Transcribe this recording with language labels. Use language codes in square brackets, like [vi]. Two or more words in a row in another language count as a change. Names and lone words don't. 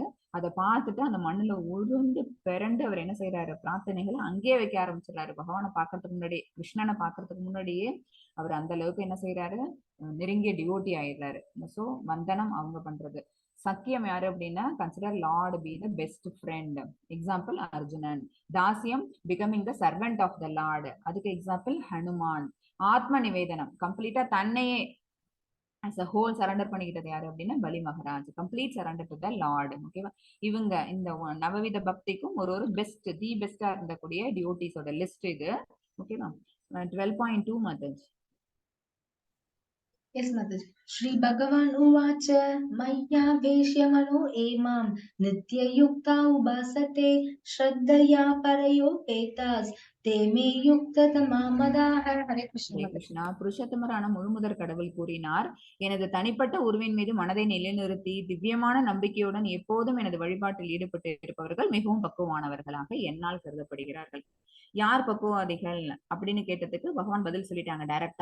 [ta] அதை பார்த்துட்டு அந்த மண்ணுல உழுந்து பிறண்டு அவர் என்ன செய்யறாரு, பிரார்த்தனைகளை அங்கேயே வைக்க ஆரம்பிச்சிடறாரு. பகவானை பாக்குறதுக்கு முன்னாடி, கிருஷ்ணனை பாக்குறதுக்கு முன்னாடியே அவர் அந்த அளவுக்கு என்ன செய்யறாரு, நெருங்கிய டிவோட்டி ஆயிடுறாரு. சோ வந்தனம் அவங்க பண்றது. சக்கியம் யாரு அப்படின்னா, [en] consider Lord be the best friend. [ta] எக்ஸாம்பிள் அர்ஜுனன். [en] தாசியம் becoming the servant of the Lord. [ta] அதுக்கு எக்ஸாம்பிள் ஹனுமான். ஆத்ம நிவேதனம் கம்ப்ளீட்டா தன்னையே as a whole சரண்டர் பண்ணிக்கிட்டது யாரு அப்படின்னா பலி மகாராஜ். [en] complete surrender to the Lord. ஓகேவா? [ta] இவங்க இந்த நவவித பக்திக்கும் ஒரு [en] best the besta [ta] இருந்தக்கூடிய டிவோட்டிஸோட லிஸ்ட் இது. ஓகேவா? 12.2 methods. [en] Yes, Mataji. [sa] श्री भगवान् उवाच मय्यावेश्य मनो ये मां नित्ययुक्ता उपासते श्रद्धया परयोपेतास् ते मे युक्ततमा मताः. Hare Krishna. [ta] ஹரே கிருஷ்ணா. புருஷோத்தமரான முழுமுதற் கடவுள் கூறினார், எனது தனிப்பட்ட உருவின் மீது மனதை நிலைநிறுத்தி திவ்யமான நம்பிக்கையுடன் எப்போதும் எனது வழிபாட்டில் ஈடுபட்டு இருப்பவர்கள் மிகவும் பக்குவமானவர்களாக என்னால் கருதப்படுகிறார்கள். யார் பக்குவாதிகள் அப்படின்னு கேட்டதுக்கு பகவான் பதில் சொல்லிட்டாங்க டைரக்டா.